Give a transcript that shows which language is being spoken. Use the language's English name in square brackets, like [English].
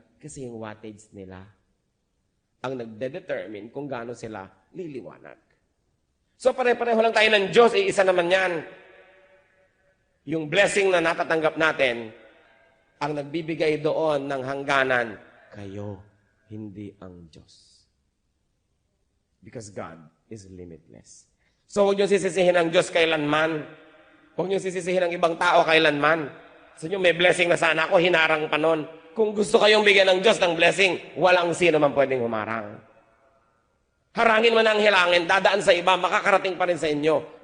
[Filipino] Kasi yung wattage nila ang nagde-determine kung gaano sila liliwanag. So pare-pareho lang tayo ng Diyos, isa naman yan. Yung blessing na natatanggap natin, ang nagbibigay doon ng hangganan, kayo, hindi ang Diyos. [English] Because God is limitless. [Filipino] So huwag niyo sisisihin ang Diyos kailanman. Huwag niyo sisisihin ang ibang tao kailanman. Sa inyo may blessing na sana ako, hinarang pa nun. Kung gusto kayong bigyan ng Diyos ng blessing, walang sino man pwedeng humarang. Harangin man ang hilangin, dadaan sa iba, makakarating pa rin sa inyo.